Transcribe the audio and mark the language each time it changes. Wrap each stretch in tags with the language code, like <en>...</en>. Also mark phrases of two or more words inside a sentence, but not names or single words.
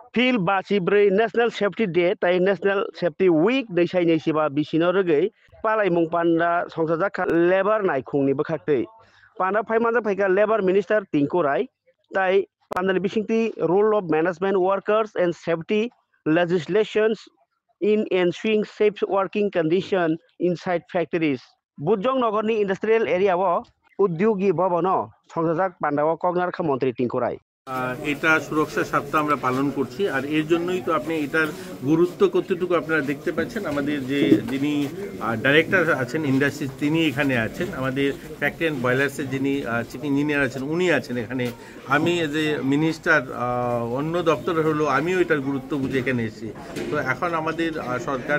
<trp>Phil Basibrei National Safety Day tai National Safety Week dei sai nei siba bisino rogei palai mung panda songsajak labor nai khungni bokhaktei panda phaimanja phaika</trp> <en>labor minister</en> <trp>Tinku Rai tai pandani bisingti</trp> <en>rule of management workers and safety legislations in ensuring safe working condition inside factories</en> <trp>Bujong Nogorni</trp> <en>industrial area</en> <trp>wo Udyogi Bhavano songsajak pandao kognar kha mantri Tinku Rai</trp> <bn>এটা সুরক্ষা সপ্তাহ আমরা পালন করছি আর এর জন্যই তো আপনি এটার গুরুত্ব কতটুকু আপনারা দেখতে পাচ্ছেন আমাদের যে যিনি ডাইরেক্টর আছেন ইন্ডাস্ট্রিজ তিনি এখানে আছেন আমাদের</bn> <en>factory and boilers</en> <bn>যিনি</bn> <en>chief engineer</en> <bn>আছেন উনি আছেন এখানে আমি</bn> <en>as a minister</en> <bn>অন্য দপ্তরে হলো আমিও এটার গুরুত্ব বুঝে এখানে এসেছি তো এখন আমাদের সরকার</bn>